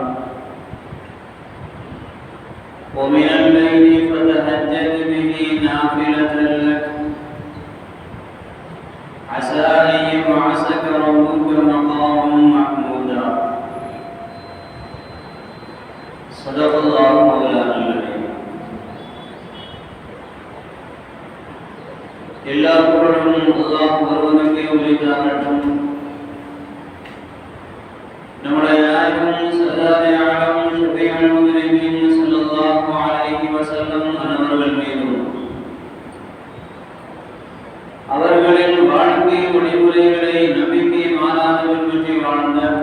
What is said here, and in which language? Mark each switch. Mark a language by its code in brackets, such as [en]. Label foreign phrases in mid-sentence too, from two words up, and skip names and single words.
[ar] ومن الليل فتهجد به نافلة لك عسى أن يبعثك ربك مقاما محمودا صدق الله مولانا العظيم. [ta] எல்லா புகழும் அல்லாஹ் ஒருவனுக்கே உரித்தாகட்டும். நம்முடைய நாயகம் [ur] سردارِ عالم [ar] شفيع المذنبين صلى الله عليه وسلم [ta] அவர்கள் மீதும் அவர்களின் வாழ்க்கை வழிமுறைகளை நம்பிக்கை மாறாது பின்பற்றி வாழ்ந்த